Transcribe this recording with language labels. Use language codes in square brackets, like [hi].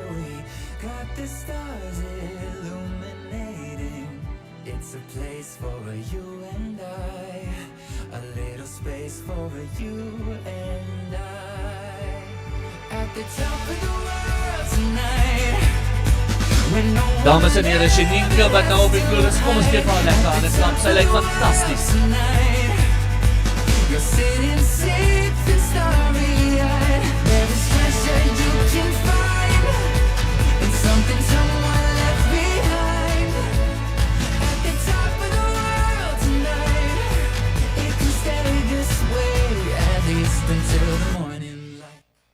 [en] We got the stars illuminating. It's a place for you and I, a little space for you and I. At the top of the world tonight. [af] Dames en heren, Janinka wat nou op die vloer is. Kom ons geef haar lekker aan 'n klap. Sy lyk fantasties. [en] You're sitting safe and starry-eyed. There is treasure you can find, and something someone left behind. At the top of the world tonight. It can stay this way, at least until the morning light.